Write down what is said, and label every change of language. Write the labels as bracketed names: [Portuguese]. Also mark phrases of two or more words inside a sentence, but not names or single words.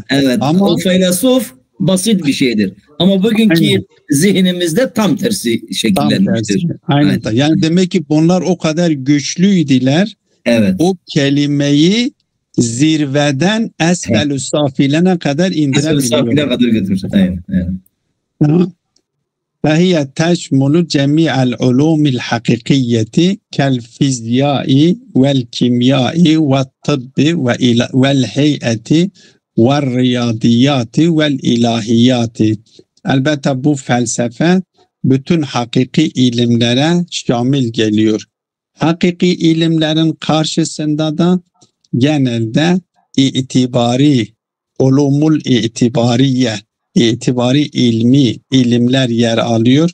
[Turkish] Evet, ama o filosof basit bir şeydir. Ama bugünkü zihnimizde tam tersi şekillenmiştir. Aynen. Yani demek ki bunlar o kadar güçlüydüler. Evet. O kelimeyi zirveden esfel-ü safilene kadar indirebiliyor. Esfel-ü safilene kadar götürmüş. Aynen. [Arabic] فهي تشمل جميع العلوم الحقيقية كالفيزياء والكيمياء والطب والهيئة والرياضيات والإلهيات [Turkish] Elbette bu felsefe bütün hakiki ilimlere şamil geliyor. Hakiki ilimlerin karşısında da genelde [Arabic] العلوم الاعتبارية [Turkish] ilmi ilimler yer alıyor.